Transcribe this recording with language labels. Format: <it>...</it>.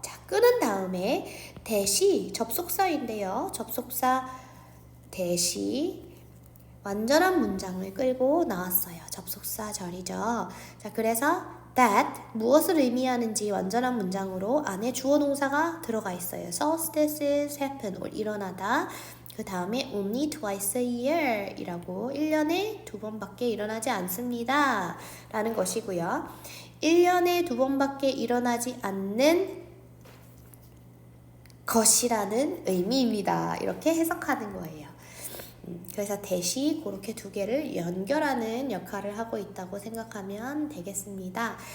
<ko>자, 끄는 다음에 대시 접속사인데요. 접속사 대시 완전한 문장을 끌고 나왔어요. 접속사 절이죠. 자, 그래서 that 무엇을 의미하는지 완전한 문장으로 안에 주어 동사가 들어가 있어요.</ko> <en>solstices happen</en> <ko>일어나다. 그 다음에</ko> <en>only twice a year</en> <ko>이라고 1년에 2번밖에 일어나지 않습니다 라는 것이고요. 1년에 2번밖에 일어나지 않는 것이라는 의미입니다. 이렇게 해석하는 거예요. 그래서 대시 그렇게 두 개를 연결하는 역할을 하고 있다고 생각하면 되겠습니다.</ko>